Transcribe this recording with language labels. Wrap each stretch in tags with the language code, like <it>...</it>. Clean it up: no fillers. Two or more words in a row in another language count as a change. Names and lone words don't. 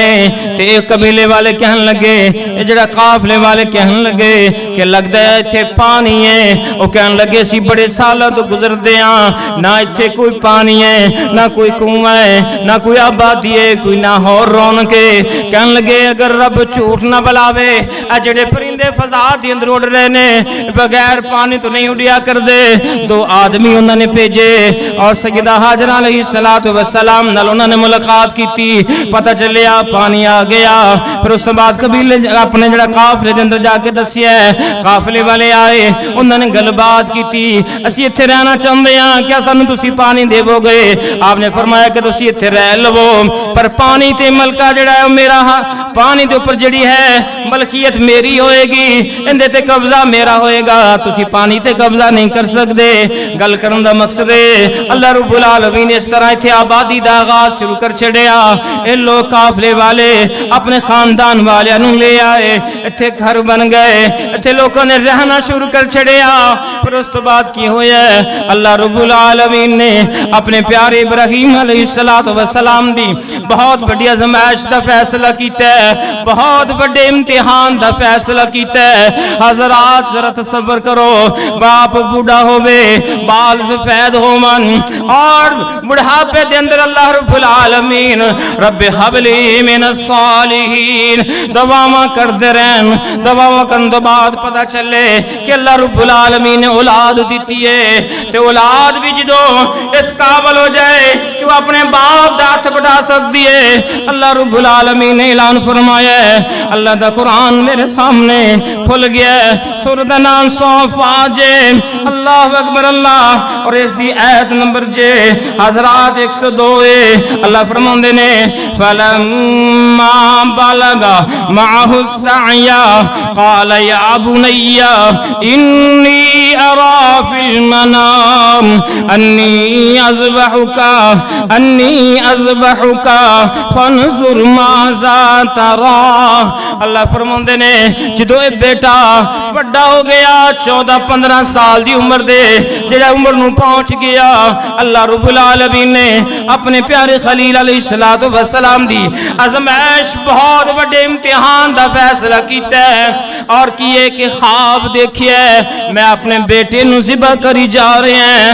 <pa>تے اک قبیلے والے کہن لگے، اے جہڑا قافلے والے کہن لگے کہ لگدا اے ایتھے پانی اے. اوہ کہن لگے سی بڑے سالاں توں گزردے ہاں، نہ ایتھے کوئی پانی اے، نہ کوئی کھوہ اے، نہ کوئی آبادی اے، کوئی نہ ہور رونق اے. کہن لگے اگر رب جھوٹ نہ بلاوے آ جہڑے پرندے فضا دے اندر اڈ رہے نے بغیر پانی توں نہیں اڈیا کردے. دو آدمی انہاں نے بھیجے تے سیدہ ہاجرہ</pa> <ar>علیه الصلاة والسلام</ar> <pa>نال انہاں نے ملاقات کیتی، پتہ چلیا پانی آ گیا. فیر اس بعد قبیلے اپنے ذرا قافلے دے اندر جا کے دسیا، قافلے والے آئے انہاں نے گل بات کیتی، اسی ایتھے رہنا چاہندے ہاں، کیہ سانوں تسی پانی دیوو گے? آپ نے فرمایا کہ تسی ایتھے رہ لوو، پر پانی تے ملکہ جہڑا اے میرا، پانی دے اُتے جہڑی اے ملکیت میری ہووے گی، ایہدے تے قبضہ میرا ہووے گا، تسی پانی تے قبضہ نہیں کر سکدے. گل کرن دا مقصد اے</pa> <ar>الله رب العالمين</ar> <pa>اس طرح ایتھے آبادی دا آغاز شروع کر چھڈیا. اے لوک قافلے والے اپنے خاندان والیاں نوں لے آئے، ایتھے گھر بن گئے، ایتھے لوکاں نے رہنا شروع کر چھڈیا. فیر اس توں بعد کی ہویا,</pa> <ar>الله رب العالمين</ar> <pa>نے اپنے پیارے ابراہیم</pa> <ar>علیه الصلاة والسلام</ar> <pa>دی بہت وڈی آزمائش دا فیصلہ کیتا اے، بہت وڈے امتحان دا فیصلہ کیتا اے. حضرات ذرا تصور کرو، باپ بڈھا ہووے، وال چٹے ہوون تے بڑھاپے دے اندر</pa> <ar>الله رب العالمين رب هب لي من الصالحين</ar> <pa>دعاواں کردے رہن. دعاواں کرن توں بعد پتہ چلے کہ</pa> <ar>الله رب العالمين</ar> <pa>نے اولاد دتی اے، تے اولاد وی جو اس قابل ہو جائے کہ اوہ اپنے باپ دا ہتھ ودھا سکدی اے.</pa> <ar>الله رب العالمين</ar> <pa>نے اعلان فرمایا اے، اللہ دا قرآن میرے سامنے کھل گیا، سورت دا ناں صافات اے,</pa> <ar>الله أكبر الله.</ar> <pa>تے اس دی آیت نمبر جے حضرات 102 اے. اللہ فرماندے نے</pa> <ar>فلما فلما بلغ معه السعي قال يا بني إني أرى في المنام أني أذبحك فانظر ماذا ترى.</ar> <pa>اللہ فرماندے نے جدوں اے بیٹا بڑا ہو گیا 14-15 سال دی عمر دے جڑا عمر نو پہنچ گیا</pa> <ar>اللہ رب العالمین</ar> <pa>نے اپنے پیارے خلیل</pa> <ar>علیہ السلام</ar> <pa>دی آزمائش بہت بڑے امتحان دا فیصلہ کیتا ہے اور کیے کہ خواب دیکھئے میں اپنے بیٹے نو ذبح کری جا رہے ہیں.</pa>